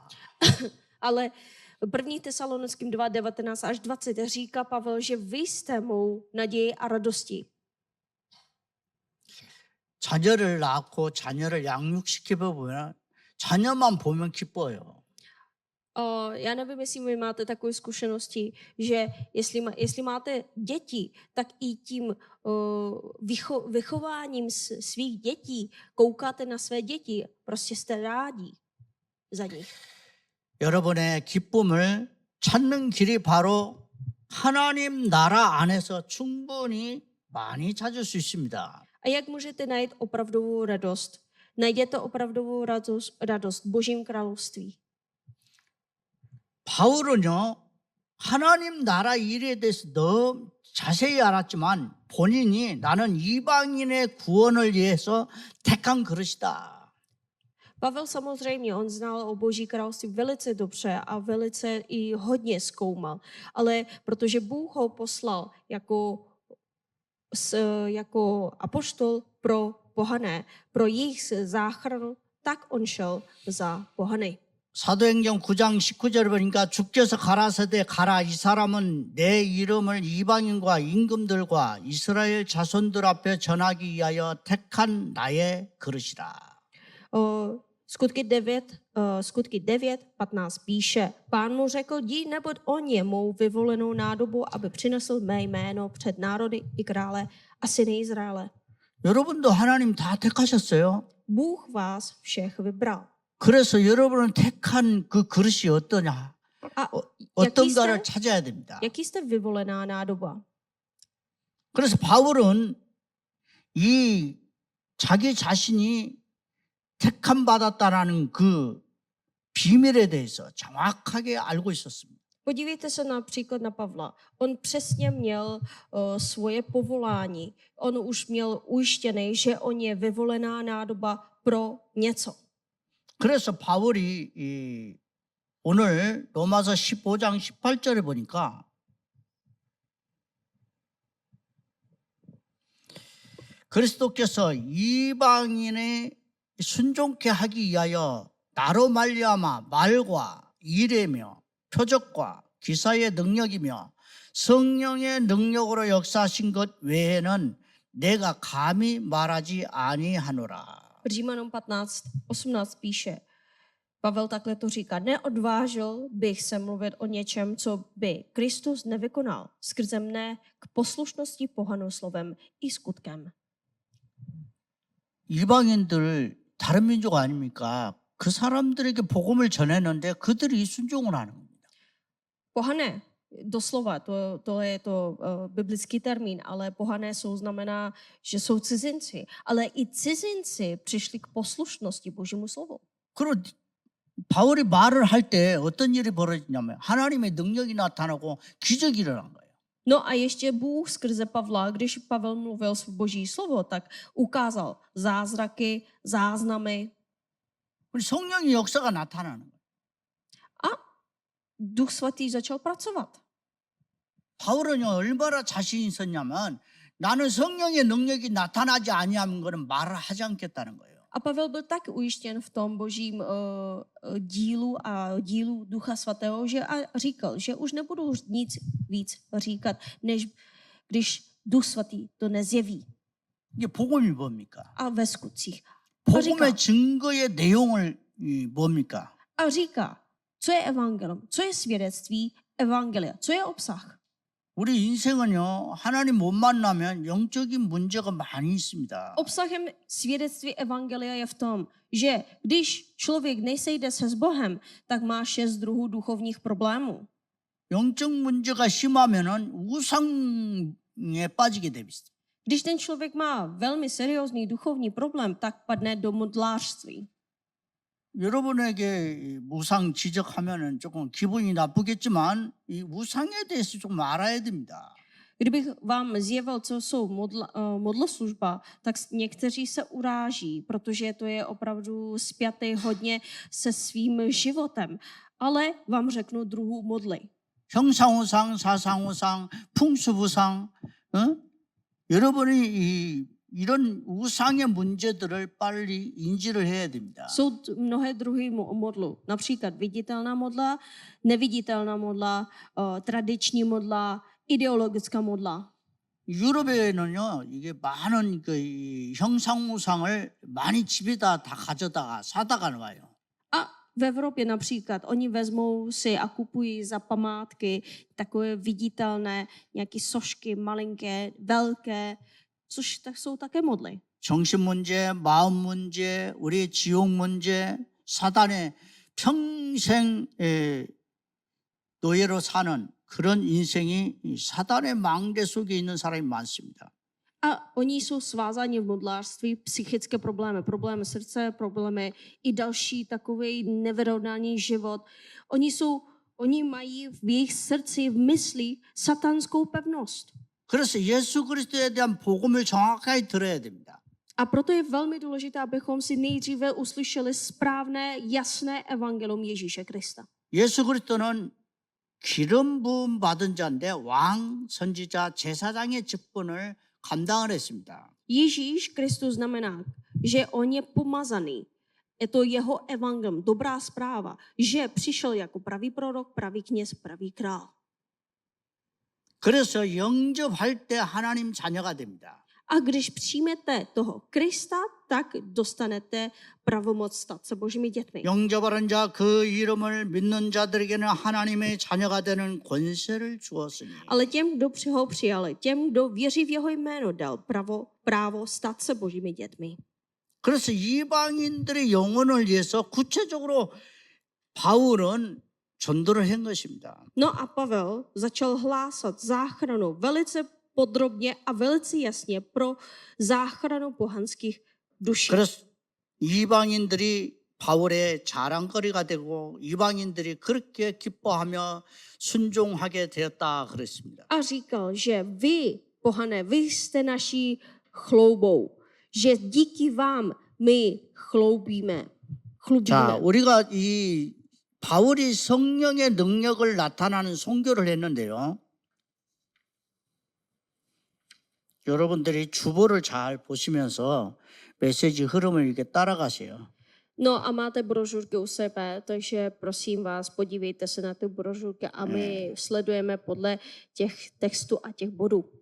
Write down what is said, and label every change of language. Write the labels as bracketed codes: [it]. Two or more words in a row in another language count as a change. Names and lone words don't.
[cs] Ale 1. Tesalonickým 2, 19 až 20 říká Pavel, že vy jste mou naději a radosti. [ko] 자녀를 낳고 자녀를 양육시켜 보면 자녀만 보면 기뻐요. [cs] Já nevím, jestli vy máte takové zkušenosti, že jestli máte děti, tak i tím vychováním svých dětí koukáte na své děti. Prostě jste rádi za nich. [ko] 여러분의 기쁨을 찾는 길이 바로 하나님 나라 안에서 충분히 많이 찾을 수 있습니다. [cs] A jak můžete najít opravdovou radost? Najděte opravdovou radost v Božím království. [ko] 바울은요, 하나님 나라 일에 대해서 너무 자세히 알았지만 본인이 나는 이방인의 구원을 위해서 택한 그릇이다. [cs] Pavel samozřejmě, on znal o Boží království velice dobře a velice i hodně zkoumal, ale protože Bůh ho poslal jako apoštol pro pohané, pro jejich záchranu, tak on šel za pohany. [ko] 사도행전 9장 19절을 보니까 주께서 가라사대 가라 이 사람은 내 이름을 이방인과 임금들과 이스라엘 자손들 앞에 전하기 위하여 택한 나의 그릇이라. [cs] Skutky 9:15 píše, Pán mu řekl, jdi, neboť on je mou vyvolenou nádobu, aby přinesl mé jméno před národy i krále a syny Izraele. [ko] 여러분도 하나님 다 택하셨어요. [cs] Bůh vás všech vybral. [ko] 그래서 여러분은 택한 그 그릇이 어떠냐? 어떤가를 찾아야 됩니다. [cs] Jaký jste vyvolená nádoba? [ko] 그래서 바울은 이 자기 자신이 택함 받았다라는 그 비밀에 대해서 정확하게 알고 있었습니다. [cs] Podívejte se například na Pavla. On přesně měl svoje povolání. On už měl ujištěný, že on je vyvolená nádoba pro něco. [ko] 그래서 바울이 오늘 로마서 15장 18절에 보니까 그리스도께서 이방인의 순종케 하기 위하여 나로 말미암아 말과 이레며 표적과 기사의 능력이며 성령의 능력으로 역사하신 것 외에는 내가 감히 말하지 아니하노라. [cs] Římanům 15:18 píše, Pavel takhle to říká, neodvážil bych se mluvit o něčem, co by Kristus nevykonal skrze mne k poslušnosti pohanu slovem i skutkem. [ko] 이방인들 다른 민족 아닙니까? 그 사람들에게 복음을 전했는데 그들이 순종을 하는 겁니다. [cs] Pohané, doslova, to je to biblický termín, ale pohané znamená, že jsou cizinci. Ale i cizinci přišli k poslušnosti Božímu slovu. [ko] 그리고 바울이 말을 할 때 어떤 일이 벌어지냐면 하나님의 능력이 나타나고 기적이 일어난 거예요. [cs] No a ještě Bůh skrze Pavla, když Pavel mluvil Boží slovo, tak ukázal zázraky, záznamy [ko] 우리 성령의 역사가 나타나는 거예요. [cs] a Duch Svatý začal pracovat. [ko] 바울은 얼마나 자신이 있었냐면 나는 성령의 능력이 나타나지 아니하는 것은 말을 하지 않겠다는 거예요. [cs] A Pavel byl tak ujištěn v tom božím dílu a dílu Ducha Svatého, že a říkal, že už nebudu nic víc říkat, než když Duch Svatý to nezjeví. [ko] 이게 복음이 뭡니까? [cs] A ve skutcích. [ko] 복음의 증거의 내용을 뭡니까? [cs] A říká, co je evangelium, co je svědectví evangelia, co je obsah. [ko] 우리 인생은요, 하나님 못 만나면 영적인 문제가 많이 있습니다. [cs] Obsahem svědectví evangelia je v tom, že když člověk nesejde se s Bohem, tak má 6 druhů duchovních problémů. [ko] 영적 문제가 심하면은 우상에 빠지게 됩니다. [cs] Když ten člověk má velmi seriózní duchovní problém, tak padne do modlářství. [ko] 여러분에게 우상 지적하면은 조금 기분이 나쁘겠지만 이 우상에 대해서 좀 알아야 됩니다. [cs] Kdybych vám zjevil, co jsou modloslužba, tak někteří se uráží, protože to je opravdu spjaté hodně se svým životem. Ale vám řeknu druhou modly. [ko] 형상우상, 사상우상, 풍수부상, 여러분이 이런 우상의 문제들을 빨리 인지를 해야 됩니다. [cs] Jsou mnohé druhy modlu. Například viditelná modla, neviditelná modla, tradiční modla, ideologická modla. [ko] 유럽에는요, 이게 많은 그 형상우상을 많이 집에다 다 가져다가 사다가 놔요. [cs] A v Evropě například oni vezmou si a kupují za památky takové viditelné nějaké sošky, malinké, velké, což tak jsou také modly. [ko] 정신 문제, 마음 문제, 우리의 지옥 문제, 사단의 평생 노예로 사는 그런 인생이 사단의 망대 속에 있는 사람이 많습니다. [cs] A oni jsou svázáni v modlářství, psychické problémy, problémy srdce, problémy i další takový nevyrovnaný život. Oni mají v jejich srdci, v mysli satanskou pevnost. [ko] 그래서 예수 그리스도에 대한 복음을 정확하게 들어야 됩니다. [cs] A proto je velmi důležité, abychom si nejdříve uslyšeli správné, jasné evangelium Ježíše Krista. [ko] 예수 그리스도는 기름 부음 받은 자인데 왕, 선지자, 제사장의 직분을 감당을 했습니다. [cs] Ježíš Kristus znamená, že on je pomazaný. Je to jeho evangelium, dobrá zpráva, že přišel jako pravý prorok, pravý kněz, pravý král. [ko] 그래서 영접할 때 하나님 자녀가 됩니다. [cs] A když přijmete toho Krista, tak dostanete pravomoc stát se božími dětmi. [ko] 영접하는 자 그 이름을 믿는 자들에게는 하나님의 자녀가 되는 권세를 주었으니. [cs] Ale těm, kdo ho přijali, těm, kdo věří v jeho jméno, dal právo stát se božími dětmi. [ko] 그래서 이방인들의 영혼을 위해서 구체적으로 바울은 전도를 한 것입니다. [cs] No a Pavel začal hlásat záchranu velice podrobně a velice jasně pro záchranu pohanských duší. [ko] 그래서 이방인들이 바울의 자랑거리가 되고 이방인들이 그렇게 기뻐하며 순종하게 되었다 그랬습니다. [cs] A říkal, že vy, pohané, vy jste naší chloubou, že díky vám my chlubíme. [ko] 자, 우리가 이 바울이 성령의 능력을 나타나는 선교를 했는데요. 여러분들이 주보를 잘 보시면서 메시지 흐름을 이렇게 따라가세요. [cs] No a máte brožurky u sebe, takže prosím vás, podívejte se na ty brožurky a my sledujeme podle těch textů a těch bodů.